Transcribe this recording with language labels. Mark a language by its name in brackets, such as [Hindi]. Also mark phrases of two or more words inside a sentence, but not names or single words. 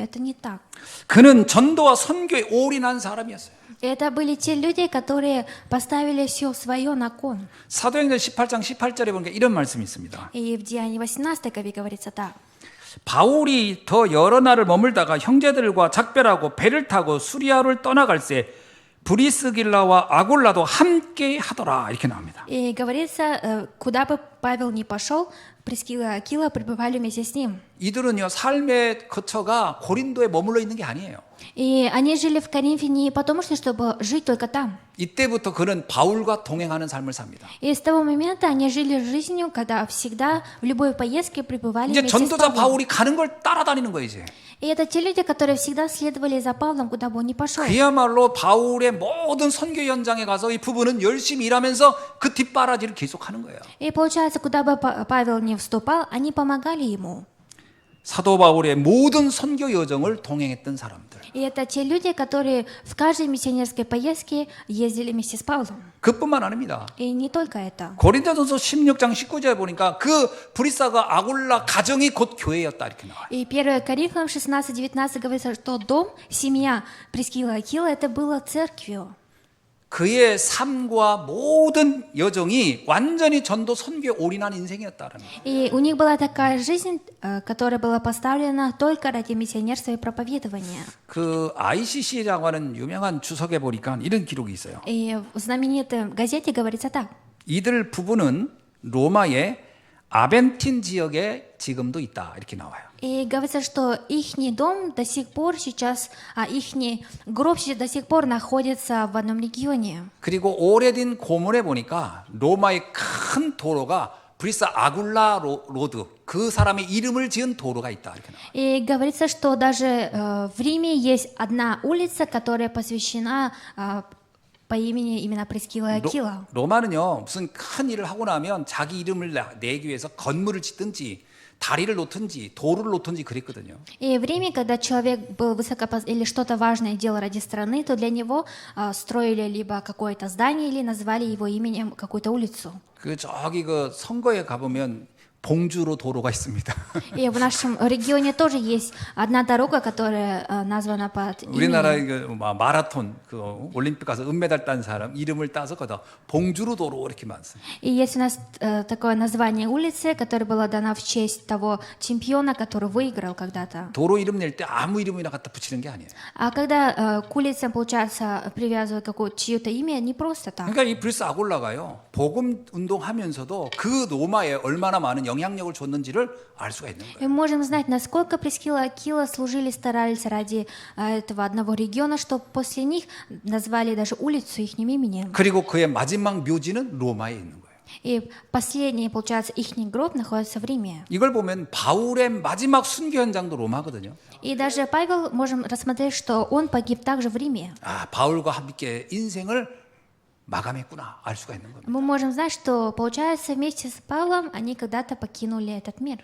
[Russian] Это не так. [Korean] 그는 전도와 선교에 올인한 사람이었어요. [Russian] Это были те люди, которые поставили все свое на кон. [Korean] 사도행전 18장 18절에 보니까 이런 말씀이 있습니다. [Russian] И в Деянии 18 главе говорится так. [Korean] 바울이 더 여러 날을 머물다가 형제들과 작별하고 배를 타고 수리아를 떠나갈새 브리스길라와 아굴라도 함께 하더라 이렇게 나옵니다. [Russian] И говорится, куда бы Павел ни пошел, Прискила и Акила пребывали вместе с ним. [Korean] 이들은요 삶의 거처가 고린도에 머물러 있는 게 아니에요. [Russian] И они жили в Коринфе не потому, что чтобы жить только там. [Korean] 이때부터 그는 바울과 동행하는 삶을 삽니다. [Russian] И с того момента они жили жизнью, когда всегда в любой поездке пребывали [Korean] 이제 [Russian] вместе с [Korean] 전도자 [Russian] Павлом. [Korean] 바울이 가는 걸 따라다니는 거예요 이제. [Russian] И это те люди, которые всегда следовали за Павлом, куда бы он ни пошел. [Korean] 그야말로 바울의 모든 선교 현장에 가서 이 부부는 열심히 일하면서 그 뒷바라지를 계속하는 거예요. [Russian] И получается, куда бы Павел ни вступал, они помогали ему. [Korean] 사도 바울의 모든 선교 여정을 동행했던 사람들. [Russian] И это те люди, которые в каждой миссионерской поездке ездили вместе с Павлом. [Korean] 그뿐만 아닙니다. [Russian] И не только это. [Korean] 고린도전서 16장 19절에 보니까 그 브리스가 아굴라 가정이 곧 교회였다 이렇게 나와요. [Russian] И 1 Коринфянам 16-19 говорится, что дом, семья Прискила и Акила, это было церковью. [Korean] 그의 삶과 모든 여정이 완전히 전도 선교에 올인한 인생이었다라는 거예요. [Russian] И у них была такая жизнь, которая была поставлена только ради миссионерства и проповедования. [Korean] 그 ICC라고 하는 유명한 주석에 보니까 이런 기록이 있어요. [Russian] И в знаменитой газете говорится так. [Korean] 이들 부부는 로마의 아벤틴 지역에 지금도 있다 이렇게 나와요. [Russian] И говорится, что ихний дом до сих пор сейчас, ихний гроб до сих пор находится в одном регионе. [Korean] 그리고 오래된 고문에 보니까 로마의 큰 도로가 브리스 아굴라 로드 그 사람의 이름을 지은 도로가 있다 이렇게 나와요. [Russian] И говорится, что даже в Риме есть одна улица, которая посвящена по имени именно Прескила и Акила. [Korean] 로마는요 무슨 큰 일을 하고 나면 자기 이름을 내기 위해서 건물을 짓든지 다리를 놓든지 도로를 놓든지 그랬거든요. [Russian] И в Риме, когда человек был или что-то важное делал ради страны, то для него строили либо какое-то здание или назвали его именем какую-то улицу. [Korean] 그 저기 그 선거에 가보면 봉주로 도로가 있습니다. [Russian] И в нашем регионе тоже есть одна дорога, которая названа под именем. [Korean] 우리나라의 그 마라톤 그 올림픽 가서 은메달 딴 사람 이름을 따서 거다 봉주로 도로 이렇게 많습니다. [Russian] И есть у нас такое название улицы, которая была дана в честь того чемпиона, который выиграл когда-то. [Korean] 도로 이름 낼 때 아무 이름이나 갖다 붙이는 게 아니에요. [Russian] А когда к улицам, получается, привязывают чье-то имя, не просто так. [Korean] 그러니까 이 브리스 아골라가요 복음 운동하면서도 그 로마에 얼마나 많은 영향력을 줬는지를 알 수가 있는 거예요. [Russian] И мы можем знать, насколько Прескила и Акила служили, старались ради этого одного региона, что после них назвали даже улицу их именем. [Korean] 그리고 그의 마지막 묘지는 로마에 있는 거예요. [Russian] И последний, получается, их гроб находится в Риме. [Korean] 이걸 보면 바울의 마지막 순교 현장도 로마거든요. [Russian] И даже Павел, можем рассмотреть, что он погиб также в Риме. [Korean] 아, 바울과 함께 인생을 마감했구나 알 수가 있는 겁니다. [Russian] Мы можем знать, что, получается, вместе с Павлом они когда-то покинули этот мир.